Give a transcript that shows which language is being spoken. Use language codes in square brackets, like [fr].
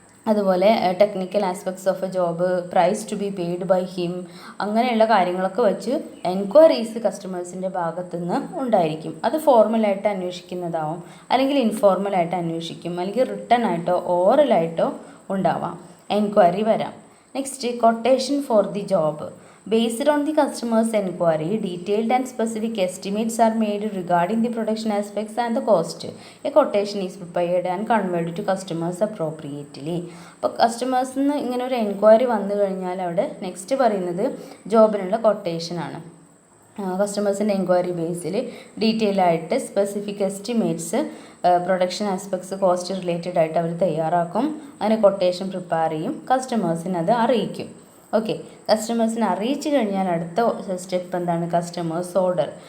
[ml] അതുപോലെ [en] technical aspects of a job, price to be paid by him, [ml] അങ്ങനെയുള്ള കാര്യങ്ങളൊക്കെ വെച്ച് എൻക്വയറീസ് കസ്റ്റമേഴ്സിൻ്റെ ഭാഗത്തുനിന്ന് ഉണ്ടായിരിക്കും. അത് ഫോർമലായിട്ട് അന്വേഷിക്കുന്നതാവും, അല്ലെങ്കിൽ ഇൻഫോർമലായിട്ട് അന്വേഷിക്കും, അല്ലെങ്കിൽ റിട്ടൺ ആയിട്ടോ ഓറലായിട്ടോ ഉണ്ടാവാം എൻക്വയറി വരാം. [en] Next, quotation for the job. Based on the customer's enquiry, detailed and specific estimates are made regarding the production aspects and the cost. A quotation is prepared and conveyed to customers appropriately. [ml] അപ്പോൾ കസ്റ്റമേഴ്സിൽ നിന്ന് ഇങ്ങനെ ഒരു enquiry വന്നു കഴിഞ്ഞാൽ അവിടെ next പറയുന്നത് ജോബിനുള്ള കൊട്ടേഷനാണ്. കസ്റ്റമേഴ്സിൻ്റെ enquiry ബേസിൽ detail ആയിട്ട് specific estimates production aspects cost related ആയിട്ട് അവർ തയ്യാറാക്കും. അതിന് കൊട്ടേഷൻ പ്രിപ്പയർ ചെയ്യും, കസ്റ്റമേഴ്സിന് അത് അറിയിക്കും. ഓക്കെ, കസ്റ്റമേഴ്സിനെ അറിയിച്ചു കഴിഞ്ഞാൽ അടുത്ത സ്റ്റെപ്പ് എന്താണ്? Customers order.